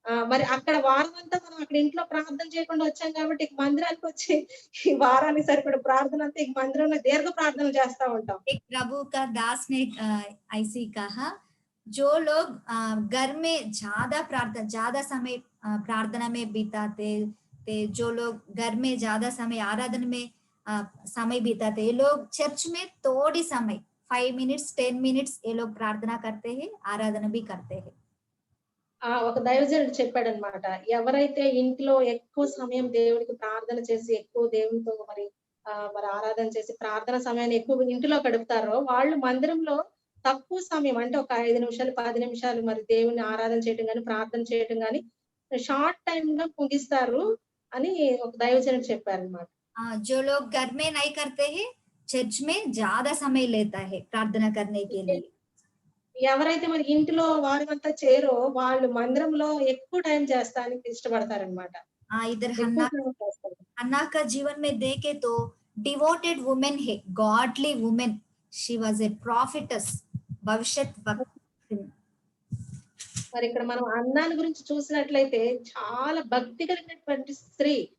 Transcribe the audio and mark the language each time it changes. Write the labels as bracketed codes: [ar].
[te] మరి అక్కడ వారమంతా మనం అక్కడ ఇంట్లో ప్రార్థన చేయకుండా వచ్చాం కాబట్టి ఇక మందిరానికొచ్చి ఈ వారానికి సరిపడా ప్రార్థన అంతా ఇక మందిరంలో దీర్ఘ ప్రార్థనలు చేస్తా ఉంటాం. [hi] एक प्रभु का दास ने ऐसे कहा, जो लोग घर में ज्यादा समय प्रार्थना में बिताते थे, जो लोग घर में ज्यादा समय आराधना में समय बिताते, ये लोग चर्च में थोड़ी समय 5 मिनट्स 10 मिनट्स ये लोग प्रार्थना करते हैं, आराधना भी करते हैं. [te] ఒక దైవజనుడు చెప్పాడన్నమాట. ఎవరైతే ఇంట్లో ఎక్కువ సమయం దేవుడికి ప్రార్థన చేసి, ఎక్కువ దేవునితో మరి ఆరాధన చేసి, ప్రార్థన సమయాన్ని ఎక్కువ ఇంటిలో గడుపుతారో, వాళ్ళు మందిరంలో తక్కువ సమయం అంటే ఒక 5 నిమిషాలు, 10 నిమిషాలు మరి దేవుని ఆరాధన చేయటం గాని, ప్రార్థన చేయటం గాని షార్ట్ టైమ్‌లో ముగిస్తారు అని ఒక దైవజనుడు చెప్పారన్నమాట. [hi] जो लोग घर में नहीं करते हैं, चर्च में ज्यादा समय लेता है प्रार्थना करने के लिए. [te] ఎవరైతే మరి ఇంటిలో వారమంతా చేయరో వాళ్ళు మందిరంలో ఎక్కువ టైం చేస్తానికి ఇష్టపడతారన్నమాట. [hi] इधर [te] ఎక్కువ సమయం చేస్తారు. [hi] हन्ना का जीवन में देखे तो [en] devoted women [hi] है, [en] godly women, she was a prophetess, [hi] भविष्यद्वक्तिनी. [te] మరి ఇక్కడ మనం అన్నాని గురించి చూసినట్లయితే చాలా భక్తి కలిగినటువంటి స్త్రీ.